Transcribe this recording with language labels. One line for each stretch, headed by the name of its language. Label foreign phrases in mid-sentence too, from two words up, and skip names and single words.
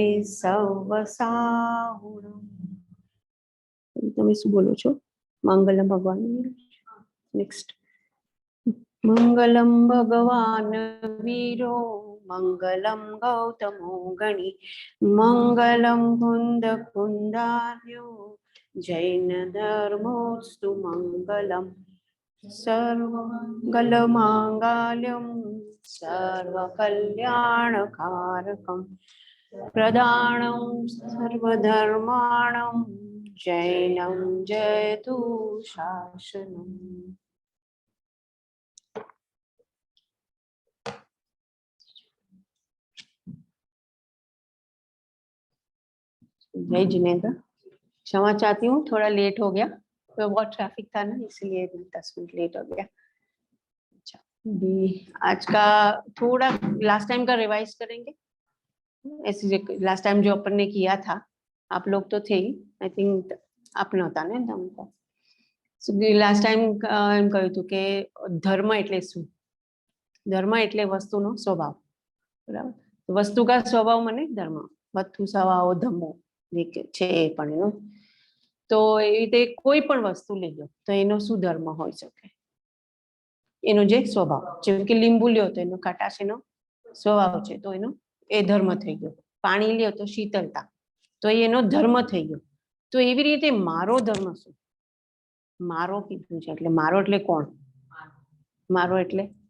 Sanskrit: सवसाहुणं
Gujarati: તમે શું બોલો છો
Sanskrit: મંગલમ ભગવાન નેક્સ્ટ मंगलम भगवान वीरो मंगलम गौतमो गणि मंगलम कुंद कुंदार्यो जैन धर्मोस्तु मंगलम सर्वमंगलमांगल्यं सर्वकल्याणकारकं प्रदानं सर्वधर्माणां जैनं जयतु शासनम्
Hindi: जय जिनेंद्र क्षमा चाहती हूँ थोड़ा लेट हो गया तो बहुत ट्रैफिक था ना इसलिए 10 मिनट लेट हो गया। अच्छा आज का थोड़ा
English: last time
Hindi: का रिवाइज करेंगे ऐसे
English: last time
Hindi: जो अपन ने किया था आप लोग तो थे ही
English: I think
Hindi: आपने होता ने तमको लास्ट टाइम
Gujarati: એમ કહ્યું હતું કે ધર્મ એટલે શું ધર્મ એટલે વસ્તુનો સ્વભાવ બરાબર
Hindi: वस्तु का स्वभाव
Gujarati: મને ધર્મ વસ્તુ સ્વભાવ ધર્મો છે પણ એનો તો એ રીતે કોઈ પણ વસ્તુ લેજો તો એનો શું ધર્મ હોઈ શકે એનો જે સ્વભાવ જેમ કે લીંબુ લ્યો તો એનો ખટાશ એનો સ્વભાવ છે તો એનો એ ધર્મ થઈ ગયો પાણી લ્યો તો શીતળતા તો એનો ધર્મ થઈ ગયો તો એવી રીતે મારો ધર્મ શું મારો કીધું છે એટલે મારો એટલે કોણ મારો એટલે